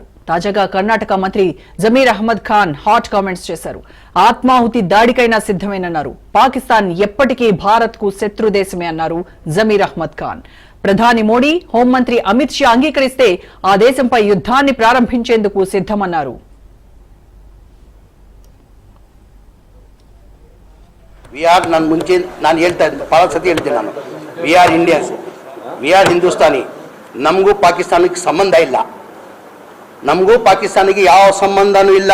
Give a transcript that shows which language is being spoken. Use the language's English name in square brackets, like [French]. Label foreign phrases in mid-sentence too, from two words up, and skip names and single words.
[Telugu] తాజాగా కర్ణాటక మంత్రి జమీర్ అహ్మద్ ఖాన్ [English] hot comments [Telugu] చేశారు. ఆత్మాహుతి దాడికైనా సిద్ధమేనన్నారు. పాకిస్తాన్ ఎప్పటికీ భారత్ కు శత్రు దేశమే అన్నారు జమీర్ అహ్మద్ ఖాన్. ప్రధాని మోడీ, హోంమంత్రి అమిత్ షా అంగీకరిస్తే ఆ దేశంపై యుద్ధాన్ని ప్రారంభించేందుకు సిద్ధమన్నారు. [Kannada] ನಾನು ಮುಂಚೆ ನಾನು ಹೇಳ್ತಾ ಇದ್ದೆ, ಭಾಳ ಸತಿ ಹೇಳ್ತೀನಿ ನಾನು, [English] we are Indians, we are Hindustani. [Kannada] ನಮಗೂ ಪಾಕಿಸ್ತಾನಕ್ಕೆ ಸಂಬಂಧ ಇಲ್ಲ, ನಮಗೂ ಪಾಕಿಸ್ತಾನಿಗೆ ಯಾವ ಸಂಬಂಧನೂ ಇಲ್ಲ.